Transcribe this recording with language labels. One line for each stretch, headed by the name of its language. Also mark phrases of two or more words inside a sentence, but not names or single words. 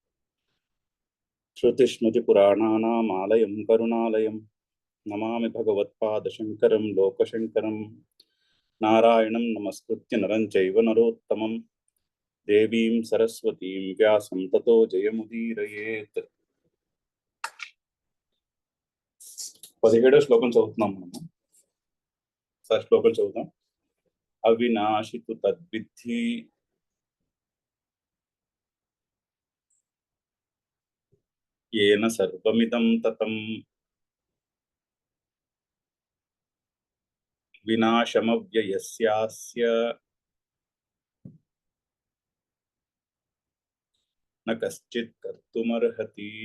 Sanskrit: श्रुतिस्मृतिपुराणानाम् आलयं करुणालयं नमामि भगवत्पादशङ्करं लोकशङ्करं। नारायणं नमस्कृत्य नरं चैव नरोत्तमं देवीं सरस्वतीं व्यासं ततो जयमुदीरयेत्।
Telugu: 17వ శ్లోకం చదువుతున్నాం మనము. సార్ శ్లోకం చదువుతాం.
Sanskrit: అవినాశితు తద్విద్ధి ఏన సర్వమిదం తతం వినాశమవ్యయస్యాస్య న కశ్చిత్ కర్తుమర్హతి.